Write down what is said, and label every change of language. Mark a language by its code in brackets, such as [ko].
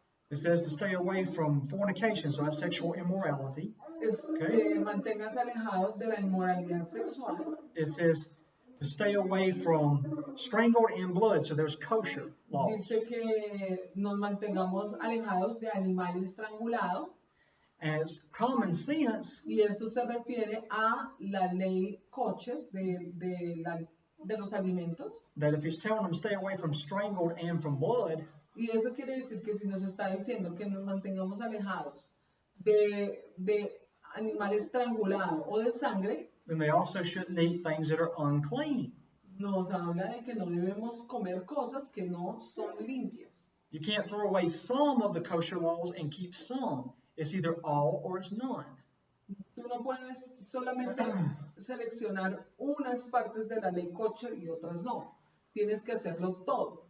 [en] It says to stay away from fornication, so that's sexual immorality. Okay. [es] Manténgase alejados de la inmoralidad sexual. [en] It says to stay away from strangled and blood, so there's kosher laws. [es] Dice que nos mantengamos alejados de animales estrangulados. [en] And it's common sense [es] Y esto se refiere a la ley kosher de los alimentos. [en] that if he's telling them to stay away from strangled and from blood, [es] Y eso quiere decir que si nos está diciendo que nos mantengamos alejados de animales estrangulados o de sangre, [en] then they also shouldn't eat things that are unclean. [es] nos habla de que no debemos comer cosas que no son limpias. [en] You can't throw away some of the kosher laws and keep some. It's either all or it's none. [es] Tú no puedes solamente seleccionar unas partes de la ley kosher y otras no. tienes que hacerlo todo.